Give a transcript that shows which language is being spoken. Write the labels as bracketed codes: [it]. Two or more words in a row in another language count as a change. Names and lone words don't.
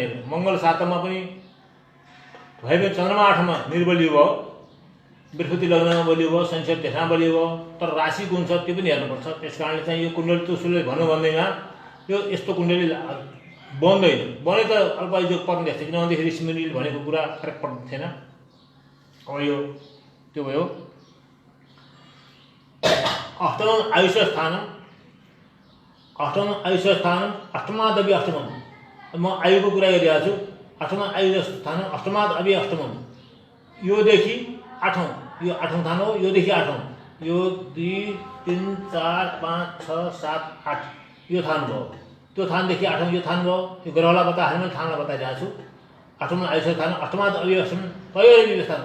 [ne] हेर्नु मङ्गल 7मा पनि भए पनि चन्द्रमा 8मा निर्बलियो भयो, बृहस्पति लग्नमा बलियो भयो, शनिश्चर त्यसमा बलियो भयो, तर राशि कुन छ त्यो पनि हेर्नुपर्छ। त्यस कारणले चाहिँ यो कुण्डली तुसुले भन्नु भन्दैमा यो यस्तो कुण्डली बन्दैन। बने त अल्पायु योग पर्ने जस्तो, किनभनेदेखि ऋषिमुनिले भनेको कुरा करेक्ट पर्ने थिएन। अब यो त्यो भयो। [sa] अष्टमं आयुष्य स्थानम, अष्टमं आयुष्य स्थानम, अष्टमादपि अष्टमम। [ne] म आयुको कुरा गरिरहेको छु। [sa] अष्टमं आयुष्य स्थानम, अष्टमादपि अष्टमम। [ne] योदेखि 8औं, यो 8औं थान हो। योदेखि 8औं, यो 2 3 4 5 6 7 8 यो थान भयो। त्यो थानदेखि 8औं यो थान भयो। यो ग्रहलाई बताएर मैले थानलाई बताइरहेको छु। [sa] 8औं आयुष्य थान, अष्टमादपि अष्टमम, तयोरपि स्थान।